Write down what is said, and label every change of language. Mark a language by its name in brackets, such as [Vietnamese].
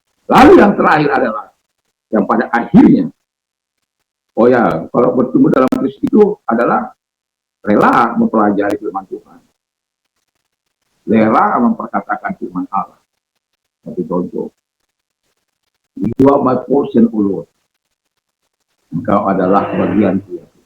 [Indonesian] Lalu yang terakhir adalah yang pada akhirnya, kalau bertumbuh dalam Kristus itu adalah rela mempelajari firman Tuhan, rela memperkatakan firman Allah. Satu contoh, [English] you are my portion, O Lord. [Indonesian] Engkau adalah bagian Dia.